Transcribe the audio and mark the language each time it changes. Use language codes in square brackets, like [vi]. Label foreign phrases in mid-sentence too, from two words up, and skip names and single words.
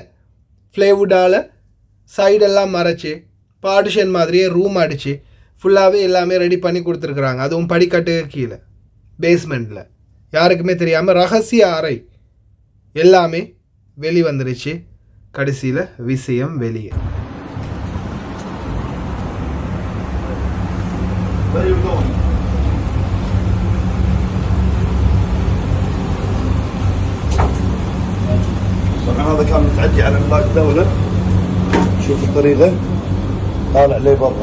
[en] plywood side [ta] மறைச்சி பார்ட்டிஷன் மாதிரியே ரூம் அடித்து ஃபுல்லாகவே எல்லாமே ரெடி பண்ணி கொடுத்துருக்குறாங்க. அதுவும் படிக்கட்டுக்கு கீழே பேஸ்மெண்ட்டில் யாருக்குமே தெரியாமல் ரகசிய அறை எல்லாமே வெளி வந்துருச்சு. கடைசியில் விஷயம் வெளியே. [ar] هذا كان متعدي على املاك الدوله. شوف الطريقه طالع لي برا.